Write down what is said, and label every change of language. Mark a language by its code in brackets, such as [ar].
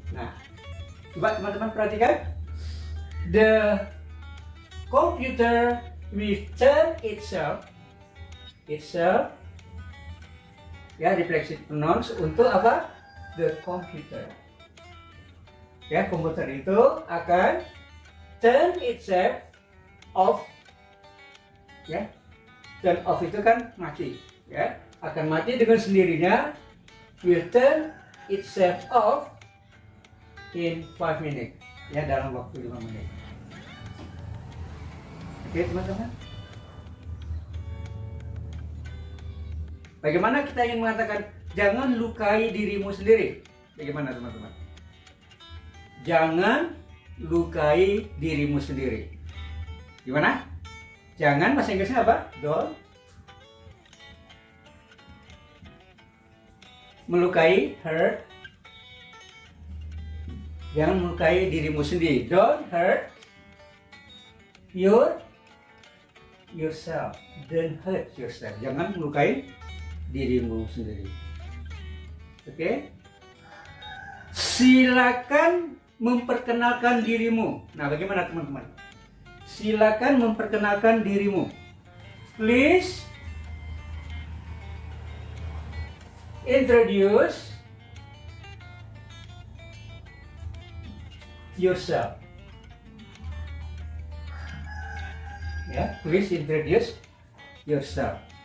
[id] Nah, coba teman-teman perhatikan. [en] The computer will turn itself [id] ya, reflexive pronouns untuk apa? The computer. Ya, komputer itu akan [en] turn itself off. [id] Ya, turn off itu kan mati. Ya, akan mati dengan sendirinya. [en] Will turn itself off in 5 minutes. [id] Ya, dalam waktu 5 menit. Oke teman-teman. Bagaimana kita ingin mengatakan jangan lukai dirimu sendiri? Bagaimana teman-teman? Jangan lukai dirimu sendiri. Gimana? Jangan, bahasa Inggrisnya apa? Don't. Melukai, hurt. Jangan melukai dirimu sendiri. [en] Don't hurt yourself. Don't hurt yourself. [id] Jangan melukai dirimu sendiri. Oke? Silakan memperkenalkan dirimu. Nah, bagaimana teman-teman? Silakan memperkenalkan dirimu. [en] Please introduce yourself. Ya, please introduce yourself.